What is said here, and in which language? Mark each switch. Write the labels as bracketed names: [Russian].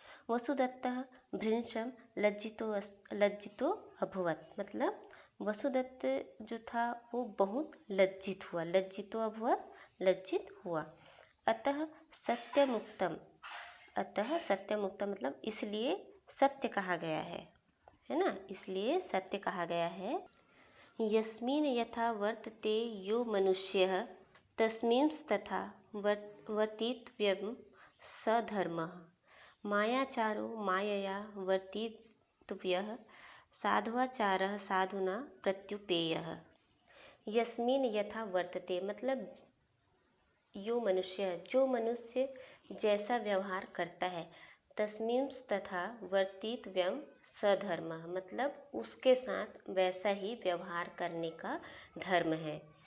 [Sanskrit] वसुदत्तः भृंशम लज्जितो अभवत्, [Hindi] मतलब वसुदत्त जो था वो बहुत लज्जित हुआ, लज्जितो अभवत्, लज्जित हुआ। [Sanskrit] अतः सत्यमुक्तम, [Hindi] अतः सत्यमुक्तम मतलब इसलिए सत्य कहा गया है ना, इसलिए सत्य कहा गया है। [Sanskrit] यस्मिन् यथा वर्तते यो मनुष्यः तस्मिंस्तथा वर्तितव्यं स धर्मः, मायाचारो मायया वर्तितव्यः, साध्वाचारः साधुना प्रत्युपेयः। [Hindi] यस्मिन् यथा वर्तते मतलब यो मनुष्य, जो मनुष्य जैसा व्यवहार करता है, [Sanskrit] तस्मिंस्तथा वर्तितव्यं सधर्मः [Hindi] मतलब उसके साथ वैसा ही व्यवहार करने का धर्म है।